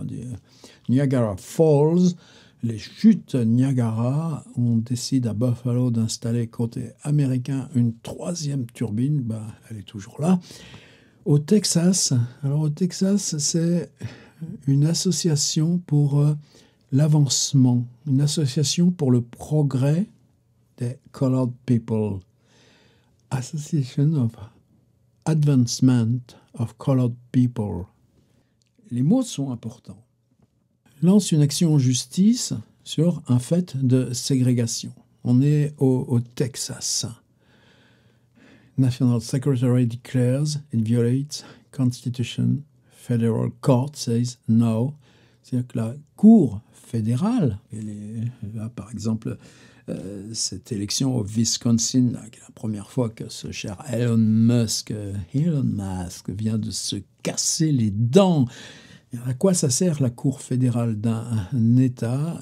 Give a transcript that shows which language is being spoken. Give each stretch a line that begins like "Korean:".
French: On dit Niagara Falls. Les chutes Niagara, on décide à Buffalo d'installer côté américain une troisième turbine. Ben, elle est toujours là. Au Texas, c'est une association pour l'avancement, une association pour le progrès des colored people.
English: Association of Advancement of Colored People.
French: Les mots sont importants. Lance une action en justice sur un fait de ségrégation. On est au Texas.
English: National Secretary declares it violates Constitution. Federal Court says no.
French: C'est-à-dire que la Cour fédérale, là, par exemple, cette élection au Wisconsin, là, qui est la première fois que ce cher Elon Musk vient de se casser les dents. Et à quoi ça sert la Cour fédérale d'un État?